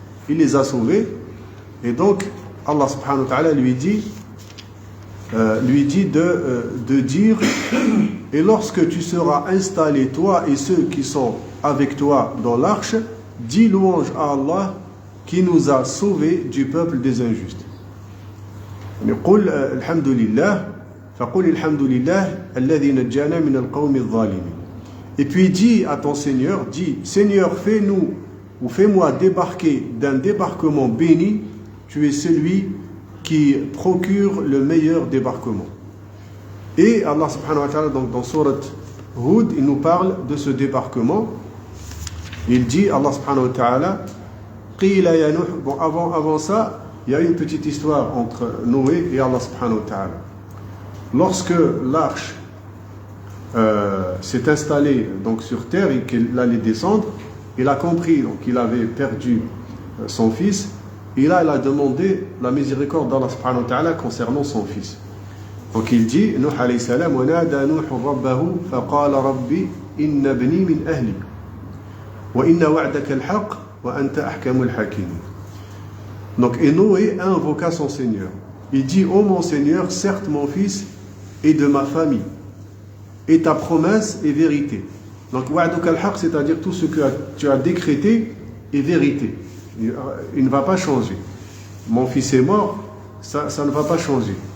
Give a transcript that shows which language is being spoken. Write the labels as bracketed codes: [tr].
[fr] Il les a sauvés, et donc Allah subhanahu wa ta'ala lui dit de dire: et lorsque tu seras installé, toi et ceux qui sont avec toi dans l'arche, dis louange à Allah qui nous a sauvés du peuple des injustes. [ar] قل الحمد لله فقل الحمد لله الذي نجانا من القوم الظالمين. [fr] Et puis dis à ton Seigneur, dis: Seigneur, fais-nous ou fais-moi débarquer d'un débarquement béni. Tu es celui qui procure le meilleur débarquement. Et Allah subhanahu wa ta'ala, donc dans Surat Hud, il nous parle de ce débarquement. Il dit, Allah subhanahu wa ta'ala, [ar] Qila ya Nuh. [fr] Bon, avant ça, il y a une petite histoire entre Noé et Allah subhanahu wa ta'ala. Lorsque l'arche s'est installée donc sur terre et qu'il allait descendre, il a compris donc qu'il avait perdu son fils. Et là, il a demandé la miséricorde d'Allah subhanahu wa ta'ala concernant son fils. Donc il dit, Nuh alayhi salam, [ar] وَنَادَى نُوحٌ رَبَّهُ فَقَالَ رَبِّ إِنَّ ابْنِي مِنْ أَهْلِي وَإِنَّ وَعْدَكَ الْحَقُّ وَأَنْتَ أَحْكَمُ الْحَاكِمِينَ. [fr] Donc, et Noé invoqua son Seigneur. Il dit: ô mon Seigneur, certes mon fils est de ma famille, et ta promesse est vérité. Donc, [ar] wa'duka al-haq, [fr] c'est-à-dire tout ce que tu as décrété est vérité. Il ne va pas changer. Mon fils est mort, ça ne va pas changer.